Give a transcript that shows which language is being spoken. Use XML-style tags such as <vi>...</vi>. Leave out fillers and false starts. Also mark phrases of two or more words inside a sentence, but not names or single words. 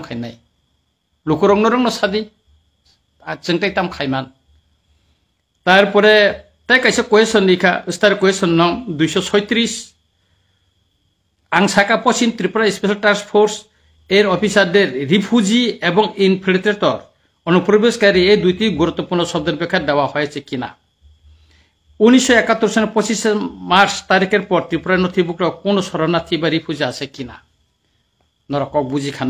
<trp>खायनाय लुकुरंनो रंनो सादी जोंथाय ताम खायमान तारपरे ताय कायसे क्वेश्चन लिखा</trp> <en>star question</en> <trp>नं 236 आं साका पश्चिम त्रिपुरा स्पेशल टास्क फोर्स</trp> <bn>এর অফিসারদের রিফিউজি এবং ইনফিল্ট্রেটর অনুপ্রবেশকারী এই দুইটি গুরুত্বপূর্ণ শব্দের ব্যাখ্যা দেওয়া হয়েছে কিনা 1971 সালের 25 মার্চ তারিখের পর ত্রিপুরার নথিভুক্ত কোন শরণার্থী বা রিফিউজি আছে কিনা</bn> <trp>নরকক বুঝিখানা</trp>